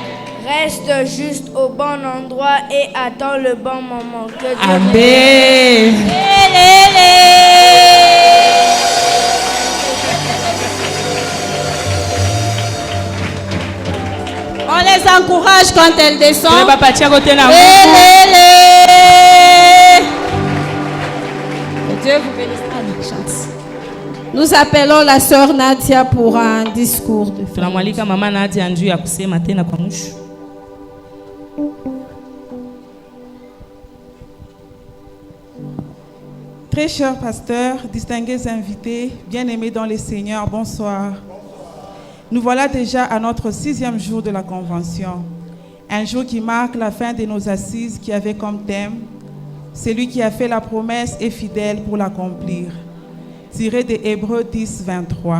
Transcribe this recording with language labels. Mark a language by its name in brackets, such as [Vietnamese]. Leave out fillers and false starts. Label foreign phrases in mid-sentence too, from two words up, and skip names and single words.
[French] Reste juste au bon endroit et attends le bon moment. Que Dieu Amen. On les encourage quand elles descendent. [Swahili] Tunapatia kote na nguvu. [French] Que Dieu vous bénisse. Nous appelons la sœur Nadia pour un discours de fin. [Swahili] Tunamwalika mama Nadia njuu ya kusema tena kwa mwisho. [French] Très chers pasteurs, distingués invités, bien-aimés dans le Seigneur, bonsoir. Nous voilà déjà à notre 6e jour de la Convention. Un jour qui marque la fin de nos assises qui avait comme thème « Celui qui a fait la promesse est fidèle pour l'accomplir » tiré de Hébreux 10, 23.